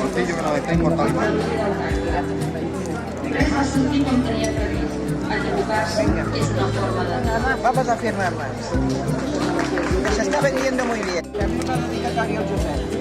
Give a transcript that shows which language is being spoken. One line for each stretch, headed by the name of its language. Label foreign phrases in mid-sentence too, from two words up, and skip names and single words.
Spanish: Portillo con la letra inmortal.
Catalan: Res va sortir com tenia previst. Equivocar-se és una forma de...
Spanish: Vamos a firmarlas. Que se está vendiendo muy bien. Una dedicatoria al Josep.